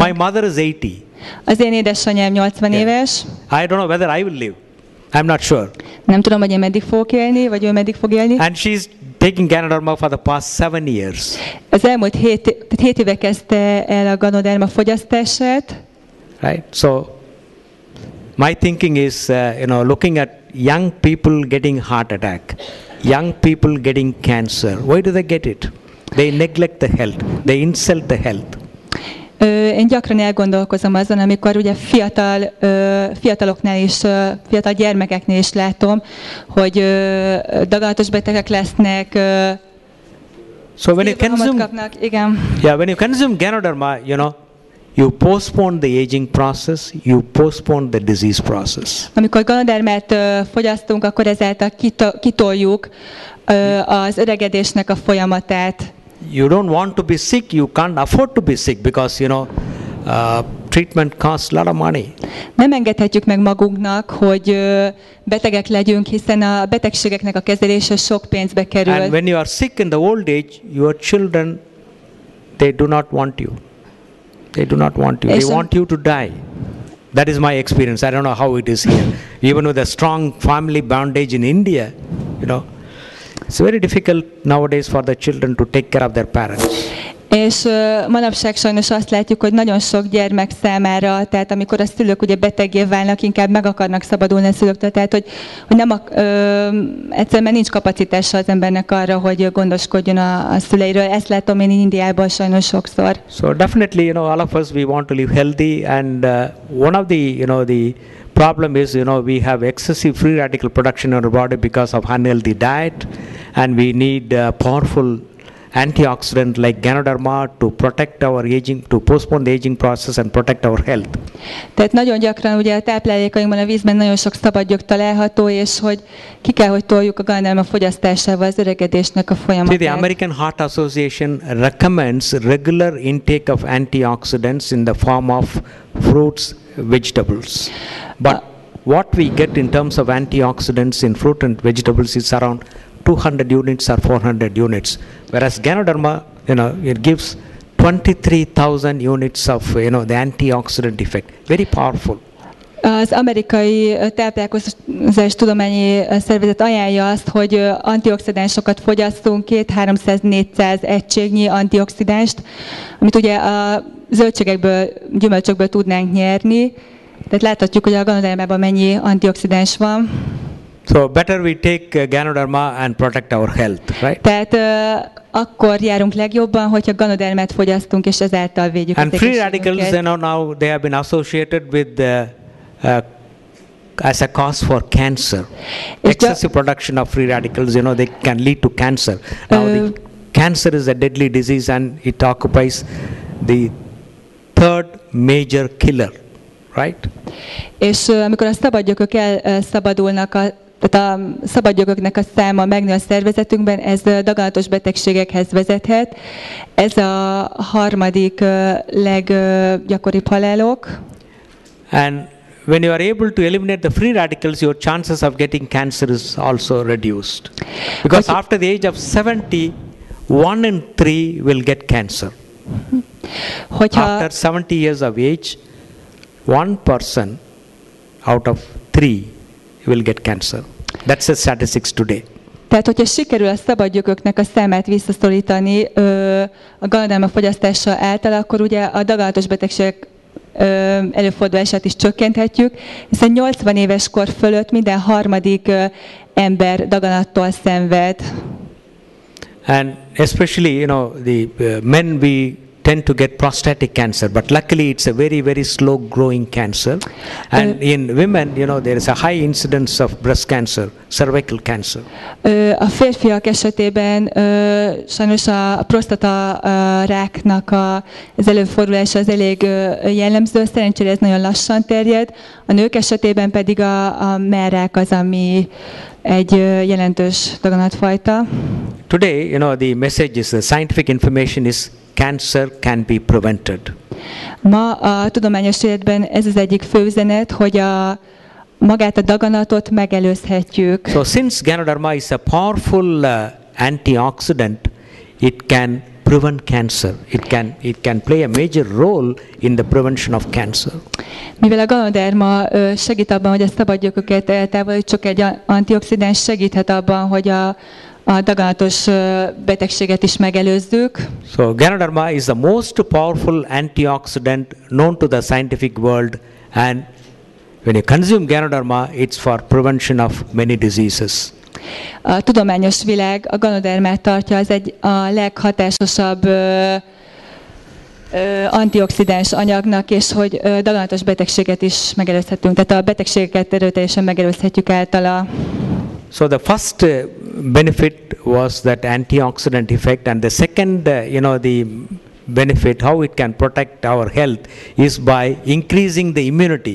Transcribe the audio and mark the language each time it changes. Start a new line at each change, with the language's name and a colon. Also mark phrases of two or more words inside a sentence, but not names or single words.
English: My mother is 80.
Hungarian: Az én édesanyám 80 éves.
English: I don't know whether I will live. I'm not sure.
Hungarian: Nem tudom, hogy én meddig fogok élni, vagy ő meddig fog élni.
English: And she's taking ganoderma for the past 7 years.
Hungarian: Az elmúlt 7 éve kezdte el a ganoderma fogyasztását.
English: Right? So my thinking is, looking at young people getting heart attack, young people getting cancer. Why do they get it? They neglect the health. They insult the health.
Hungarian: Én gyakran elgondolkozom azon, amikor ugye fiataloknál is, fiatal gyermekeknél is látom, hogy daganatos betegek lesznek,
English: so when you consume,
Hungarian: kapnak, igen.
English: Yeah, when you consume ganoderma, you postpone the aging process, you postpone the disease process.
Hungarian: Amikor ganodermát fogyasztunk, akkor ezáltal kitoljuk az öregedésnek a folyamatát.
English: You don't want to be sick, you can't afford to be sick because, treatment costs a lot of money.
Hungarian: Nem engedhetjük meg magunknak, hogy betegek legyünk, hiszen a betegségeknek a kezelése sok pénzbe kerül.
English: And when you are sick in the old age, your children, they do not want you. They do not want you. They want you to die. That is my experience. I don't know how it is here. Even with a strong family bondage in India, it's very difficult nowadays for the children to take care of their parents.
Hungarian: És manapság sajnos azt látjuk, hogy nagyon sok gyermek számára, tehát amikor a szülők ugye beteggé válnak, inkább meg akarnak szabadulni a szülőktől, tehát hogy nem egyszerűen nincs kapacitása az embernek arra, hogy gondoskodjon a szüleiről. Ezt látom én Indiában sajnos sokszor.
English: So definitely, all of us, we want to live healthy, and one of the, the problem is, we have excessive free radical production in our body because of unhealthy diet, and we need powerful antioxidant like ganoderma to protect our aging, to postpone the aging process and protect our health.
Hungarian: Tehát nagyon gyakran ugye a táplálékainkban, a vízben nagyon sok szabadgyök található, és hogy ki kell, hogy toljuk a ganoderma fogyasztásával az öregedésnek a folyamatát.
English: See, the American Heart Association recommends regular intake of antioxidants in the form of fruits, vegetables. But what we get in terms of antioxidants in fruit and vegetables is around 200 units or 400 units, whereas ganoderma, it gives 23,000 units of, the antioxidant effect. Very powerful.
Hungarian: Az amerikai táplálkozás tudományi szervezet ajánlja azt, hogy antioxidánsokat fogyasszunk, 200-300-400 egységnyi antioxidást, amit ugye a zöldségekből, gyümölcsökből tudnánk nyerni. Tehát láthatjuk, hogy a ganodermában mennyi antioxidáns van.
English: So better we take ganoderma and protect our health, right?
Hungarian: Tehát akkor járunk legjobban, hogyha ganodermát fogyasztunk, és ezáltal védjük
English: and
Hungarian: az
English: free
Hungarian: egészségünket.
English: radicals, now they have been associated with as a cause for cancer. Excessive production of free radicals, they can lead to cancer. Now the cancer is a deadly disease, and it occupies the 3rd major killer, right?
Hungarian: És amikor a szabadgyökök elszabadulnak, tehát a szabadgyököknek a száma megnő a szervezetünkben, ez daganatos betegségekhez vezethet. Ez a harmadik leggyakoribb halálok.
English: And when you are able to eliminate the free radicals, your chances of getting cancer is also reduced. Because after the age of 70, 1 in 3 will get cancer. After 70 years of age, 1 person out of 3 will get cancer. That's the statistics today.
Hungarian: Tehát, hogyha sikerül a szabadgyököknek a számát visszaszorítani a ganoderma fogyasztása által, akkor ugye a daganatos betegségek előfordulását is csökkenthetjük, hiszen 80 éves kor fölött minden harmadik ember daganattól szenved.
English: And especially, the men, we tend to get prostatic cancer, but luckily it's a very, very slow growing cancer. And in women, there is a high incidence of breast cancer, cervical cancer.
Hungarian: A férfiak esetében sajnos a prostata ráknak az előfordulása az elég jellemző, szerencsére ez nagyon lassan terjed. A nők esetében pedig a mellrák az, ami egy jelentős daganatfajta.
English: Today, the message is, the scientific information is, cancer can be prevented.
Hungarian: Ma a tudományos életben ez az egyik fő üzenet, hogy magát a daganatot megelőzhetjük.
English: So since ganoderma is a powerful antioxidant, it can prevent cancer. It can play a major role in the prevention of cancer.
Hungarian: Mivel a ganoderma segít abban, hogy a szabadgyököket eltávolítsuk, egy antioxidáns segíthet abban, hogy a daganatos betegséget is megelőzzük.
English: So ganoderma is the most powerful antioxidant known to the scientific world, and when you consume ganoderma, it's for prevention of many diseases.
Hungarian: A tudományos világ a ganodermát tartja a leghatásosabb antioxidáns anyagnak, és hogy daganatos betegséget is megelőzhetünk. Tehát a betegségeket erőteljesen megelőzhetjük általa.
English: So the first benefit was that antioxidant effect, and the second, the benefit, how it can protect our health, is by increasing the immunity.